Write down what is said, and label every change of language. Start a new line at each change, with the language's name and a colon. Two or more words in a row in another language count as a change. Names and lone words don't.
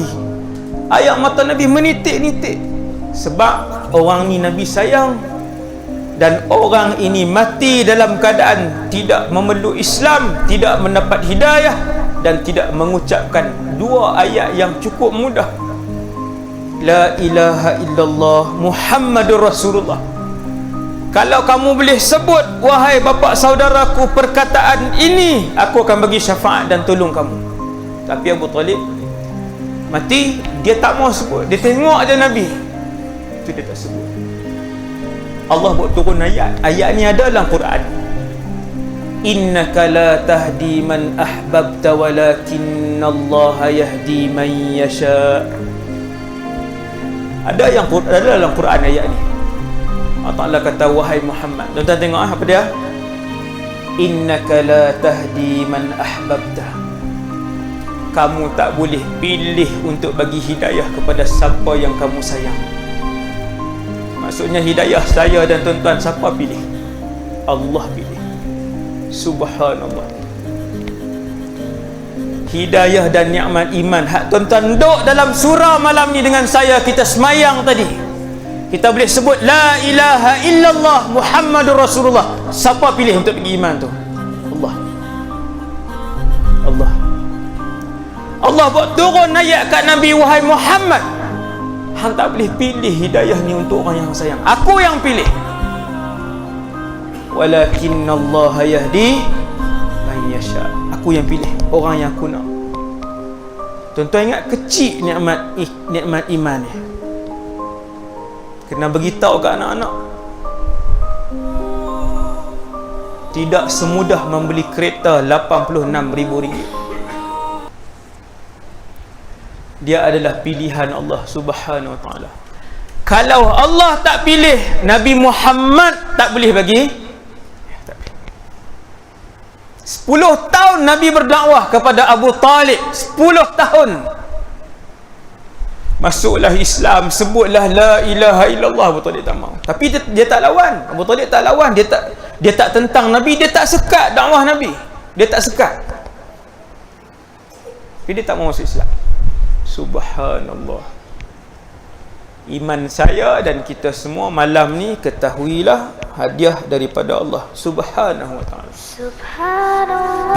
Malay: Air mata Nabi menitik-nitik. Sebab orang ni Nabi sayang, dan orang ini mati dalam keadaan tidak memeluk Islam, tidak mendapat hidayah, dan tidak mengucapkan 2 ayat yang cukup mudah.
Arabic: لا إله إلا الله محمد رسول الله.
Malay: Kalau kamu boleh sebut, wahai bapa saudaraku, perkataan ini, aku akan bagi syafaat dan tolong kamu. Tapi Abu Talib mati, dia tak mau sebut. Dia tengok aja Nabi, itu dia tak sebut. Allah buat turun ayat. Ayat ni ada dalam Quran.
Arabic: إنك لا تهدي من أحببت ولكن الله يهدي من يشاء.
Malay: Ada dalam Quran ayat ni. Allah Ta'ala kata, wahai Muhammad. Tuan-tuan tengok apa dia?
Arabic: إنك لا تهدي من أحببت.
Malay: Kamu tak boleh pilih untuk bagi hidayah kepada siapa yang kamu sayang. Maksudnya hidayah saya dan tuan-tuan siapa pilih? Allah pilih. Subhanallah. Hidayah dan nikmat iman hak tuan-tuan duduk dalam surah malam ni dengan saya, kita semayang tadi, kita boleh sebut
Arabic: لا إله إلا الله محمد رسول الله.
Malay: Siapa pilih untuk pergi iman tu? Allah. Allah. Allah buat turun ayat kat Nabi, wahai Muhammad, hang tak boleh pilih hidayah ni untuk orang yang sayang. Aku yang pilih.
Arabic: ولكن الله يهدي من يشاء.
Malay: Aku yang pilih orang yang aku nak. Tuan-tuan ingat kecil nikmat iman ni. Kena beritahu kat anak-anak. Tidak semudah membeli kereta RM86,000. Dia adalah pilihan
Arabic: الله سبحانه وتعالى.
Malay: Kalau Allah tak pilih, Nabi Muhammad tak boleh bagi. 10 tahun Nabi berdakwah kepada Abu Talib. 10 tahun. Masuklah Islam, sebutlah
Arabic: لا إله إلا الله.
Malay: Abu Talib tak mahu. Tapi dia tak lawan. Abu Talib tak lawan. Dia tak tentang Nabi, dia tak sekat dakwah Nabi. Dia tak sekat. Tapi dia tak mahu masuk Islam. Subhanallah. Iman saya dan kita semua malam ni, ketahuilah hadiah daripada
Arabic: الله سبحانه وتعالى.